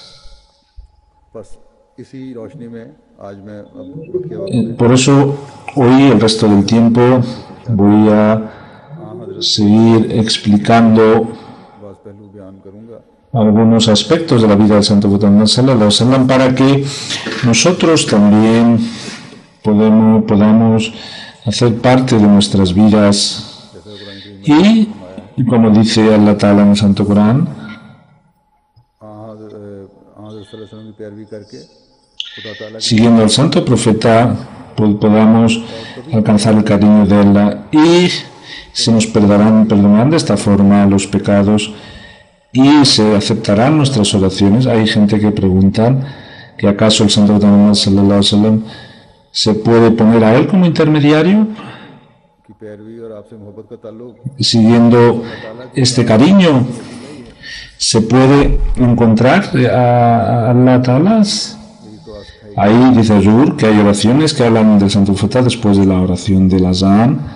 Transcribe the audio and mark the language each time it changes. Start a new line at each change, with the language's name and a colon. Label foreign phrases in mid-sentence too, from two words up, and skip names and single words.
Spanish: Por eso hoy, el resto del tiempo, voy a seguir explicando algunos aspectos de la vida del santo profeta Muhammad
Arabic: صلى الله عليه وسلم
Spanish: para que nosotros también podamos hacer parte de nuestras vidas. Y como dice
Arabic: الله تعالى
Spanish: en el santo Corán, siguiendo al santo profeta, podamos alcanzar el cariño de Allah y se nos perdonarán de esta forma los pecados y se aceptarán nuestras oraciones. Hay gente que pregunta que acaso el santo Muhammad
Arabic: صلى الله عليه وسلم
Spanish: se puede poner a él como intermediario, siguiendo este cariño se puede encontrar a
Arabic: الله تعالى.
Spanish: Ahí dice Azur que hay oraciones que hablan del santo profeta después de la oración del azán.